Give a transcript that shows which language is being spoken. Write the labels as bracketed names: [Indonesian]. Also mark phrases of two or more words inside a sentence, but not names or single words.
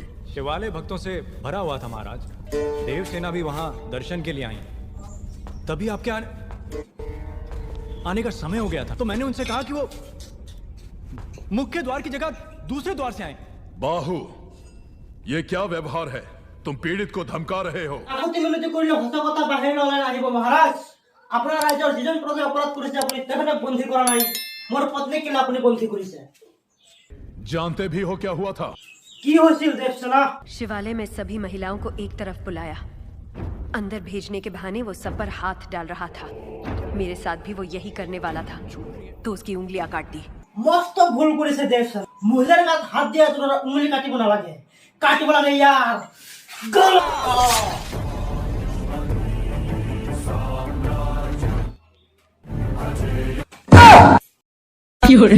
[Hindi] शिवालय भक्तों से भरा हुआ था महाराज। देवसेना भी वहां दर्शन के लिए आई। तभी आपके आने का समय हो गया था, तो मैंने उनसे कहा कि वो मुख्य द्वार की जगह दूसरे द्वार से आए। बाहु, ये क्या व्यवहार है? तुम पीड़ित को धमका रहे हो। [Assamese] আপত্তি মিনতি করলে হতা কথা বাহির নলাই আহিব মহারাজ। আপনার রাজ্যৰ যিজন প্ৰজা অপৰাধ কৰিছে আপুনি তেখেতক বন্দী কৰা নাই। মোৰ পত্নীক কেলে আপুনি বন্দী কৰিছে? [Hindi] जानते भी हो क्या हुआ था? [Assamese] কি হৈছিল দেৱসেনা? [Hindi] शिवालय में सभी महिलाओं को एक तरफ बुलाया। अंदर भेजने के बहाने वो सब पर हाथ डाल रहा था। मेरे साथ भी वो यही करने वाला था, तो उसकी उंगलियां काट दी। [Assamese] মস্ত ভুল কৰিছে দেৱসেনা। মহিলাৰ গাত হাত দিয়া তোৰ উঙলি কাটিব নালাগে। কাটিব লাগে ইয়াৰ গলা। কি হৰে?